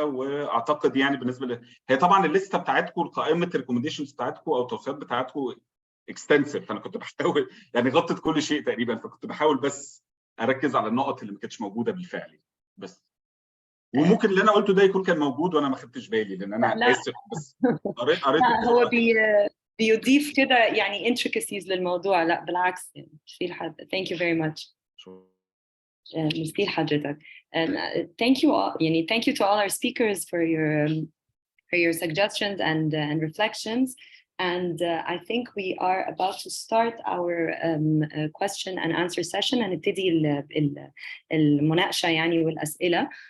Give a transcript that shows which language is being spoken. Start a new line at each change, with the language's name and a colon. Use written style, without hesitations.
Arabic: واعتقد يعني بالنسبه هي طبعا الليسته بتاعتكم، قائمه الريكومنديشنز بتاعتكم او التوصيات بتاعتكم اكستنسيف، فانا كنت بحاول يعني غطت كل شيء تقريبا، فكنت بحاول بس اركز على النقط اللي ما كانتش موجوده بالفعل بس. وممكن اللي انا قلته ده يكون كان موجود وانا ما خدتش بالي، لان انا اسف بس قريت هو بيضيف كده يعني intricacies للموضوع. لا بالعكس، يعني ميرسي لحضرتك.
English: thank you very much.
Arabic: ميرسي لحضرتك.
English: thank you all.
Arabic: يعني
English: thank you to all our speakers for your suggestions and reflections. And I think we are about to start our question and answer session.
Arabic: هنبتدي المناقشة يعني والأسئلة.